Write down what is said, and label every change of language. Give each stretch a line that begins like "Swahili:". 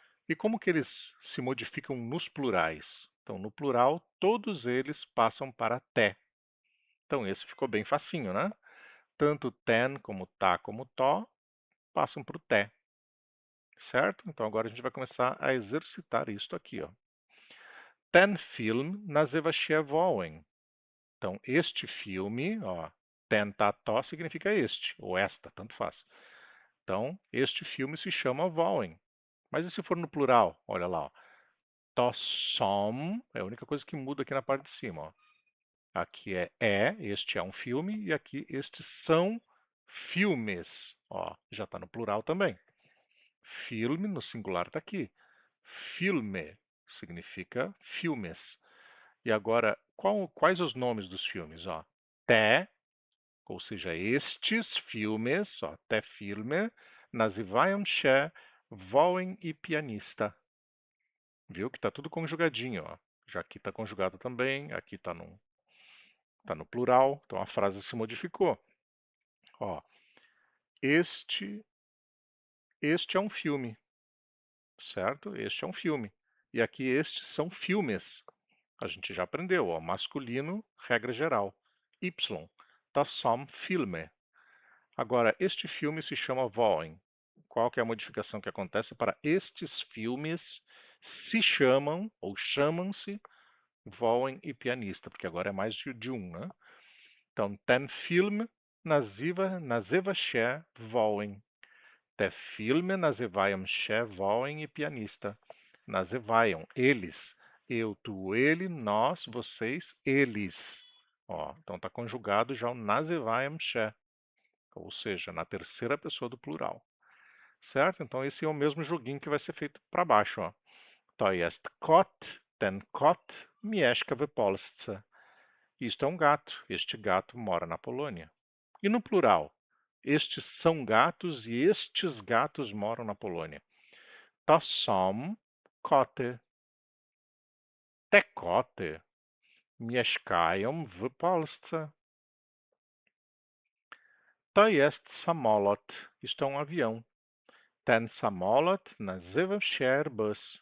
Portuguese: E como que eles se modificam nos plurais? Então, no plural, todos eles passam para té. Então, esse ficou bem facinho, né? Tanto ten como tá como tó passam para o té, certo? Então, agora a gente vai começar a exercitar isso aqui, ó.
Polish: Ten film nazywa się Wołyn.
Portuguese: Então, este filme, ó, ten tá tó significa este, ou esta, tanto faz. Então, este filme se chama Wołyn. Mas e se for no plural? Olha lá, ó. To som é a única coisa que muda aqui na parte de cima, ó. Aqui este é um filme, e aqui estes são filmes. Ó, já está no plural também. Filme no singular está aqui. Filme significa filmes. E agora, quais os nomes dos filmes? Ó, te, ou seja, estes filmes, ó, te filme,
Polish: nazywają się Wołyn i pianista.
Portuguese: Viu que está tudo conjugadinho, ó. Já aqui está conjugado também, aqui está no plural, então a frase se modificou. Ó, este, este é um filme, certo? Este é um filme. E aqui estes são filmes. A gente já aprendeu, ó, masculino, regra geral. Y,
Polish: to są filmy.
Portuguese: Agora, este filme se chama Wołyn. Qual que é a modificação que acontece para estes filmes se chamam, ou chamam-se, Wołyn e pianista, porque agora é mais de um, né?
Polish: Então, ten film nazywa się Wołyn. Te filmy nazywają się Wołyn i pianista.
Portuguese: Nazywają, eles. Eu, tu, ele, nós, vocês, eles. Ó, então está conjugado já o nazywają się, ou seja, na terceira pessoa do plural. Certo? Então esse é o mesmo joguinho que vai ser feito para baixo. Ó.
Polish: To jest kot, ten kot mieszka w Polsce.
Portuguese: Isto é um gato. Este gato mora na Polônia. E no plural? Estes são gatos e estes gatos moram na Polônia.
Polish: To są koty. Te koty mieszkają w Polsce. To jest samolot.
Portuguese: Isto é um avião.
Polish: Ten samolot nazywa się Airbus.